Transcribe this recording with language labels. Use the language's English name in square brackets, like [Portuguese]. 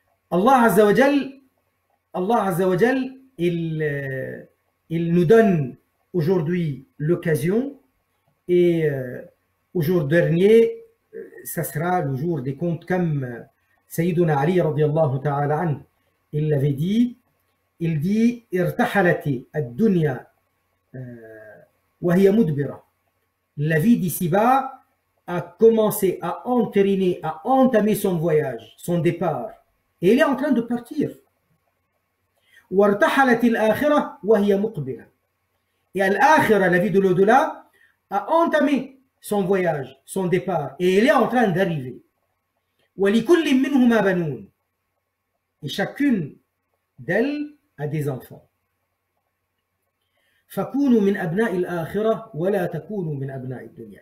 [French] Allah Azza wa Jal, il nous donne aujourd'hui l'occasion, et au jour dernier, ça sera le jour des comptes, comme Sayyiduna Ali radiyallahu ta'ala an, il l'avait dit, il dit [Arabic] irtahalati ad-dunya wa hiya mudbira. [French] La vie d'ici-bas a commencé à entériner, à entamer son voyage, son départ, et il est en train de partir. [Arabic] وارتحلت الآخرة وهي مقبلة. [French] Et al-akhira, la vie de l'au-delà, a entamé son voyage, son départ, et il est en train d'arriver. [Arabic] وَلِكُلٍّ مِّنْهُمَا بَنُونَ. [French] Et chacune d'elles a des enfants. [Arabic] فَكُونُوا مِنْ أَبْنَاءِ الْآخِرَةِ وَلَا تَكُونُوا مِنْ أَبْنَاءِ الدُّنْيَا.